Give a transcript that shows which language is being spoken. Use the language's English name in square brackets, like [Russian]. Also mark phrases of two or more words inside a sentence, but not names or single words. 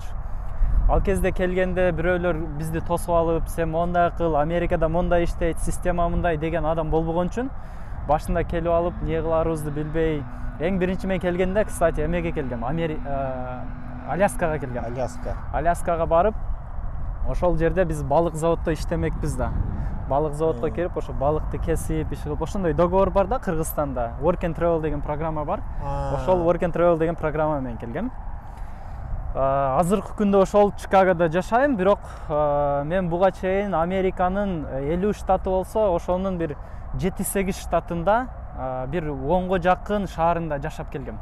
[Kyrgyz] Ал кезде келгенде бирөөлөр бизди тосуп алып, сен мондай кыл, Америкада мондай иштейт, система мындай деген адам болбогон үчүн башында келип алып, эмне кыларыбызды билбей, эң биринчи мен келгенде, кстати, эмеге келгем, Аляскага келгем. Аляскага барып, ошол жерде биз балык заводдо иштемекпиз да. Балык заводко келип, ошо балыкты кесип, иш кылып, ошондой договор бар да Кыргызстанда. Work and Travel деген программа бар. Ошол Work and Travel деген программа менен келгем. Азыркы күндө ошол Чикагода жашайм, бирок мен буга чейин Американын 50 штаты болсо, ошонун бир 7-8 штатында бир 10го жакын шаарында жашап келгем.